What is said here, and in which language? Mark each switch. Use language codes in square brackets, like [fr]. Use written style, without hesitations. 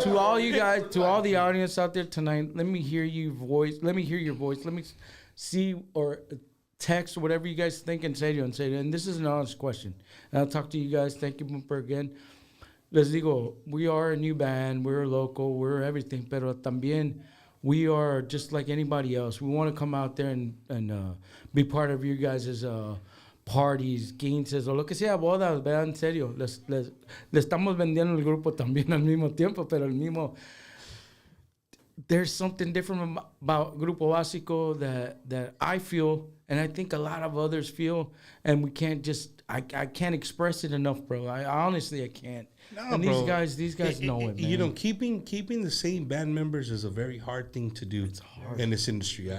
[en] To all you guys, to all the audience out there tonight, let me hear your voice. Let me see or text whatever you guys think and say to you and say. And this is an honest question. And I'll talk to you guys. Thank you for again. Les digo, we are a new band. We're local. We're everything. Pero también we are just like anybody else. We want to come out there and be part of you guys' parties, quinces, o lo que sea, bodas, vean, en serio. [es] Le estamos vendiendo el grupo también al mismo tiempo, pero el mismo... [en] There's something different about Grupo Básico that I feel, and I think a lot of others feel, and we can't just... I can't express it enough, bro. I honestly can't. No, and bro. these guys know it, man. You know, keeping the same band members is a very hard thing to do in this industry.